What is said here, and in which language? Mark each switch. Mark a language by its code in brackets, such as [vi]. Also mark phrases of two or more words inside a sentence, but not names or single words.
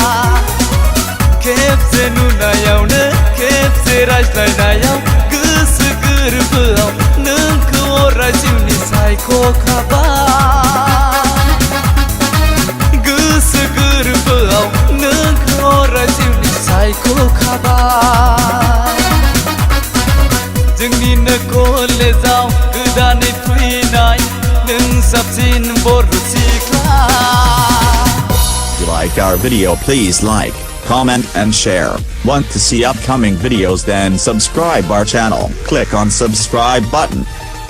[brx] खेबसे नुनायावनो खेबसे रायज्लायनायाव गोसो गोरबोआव नोंखौ अराय जिउनि सायख'खाबाय गोसो गोरबोआव नोंखौ अराय जिउनि सायख'खाबाय जोंनिनो कलेजाव गोदानै फैनाय नों साबसिन बर' सिख्ला [en] If you like our video, please like, comment and share. Want to see upcoming videos, then subscribe our channel. Click on subscribe button.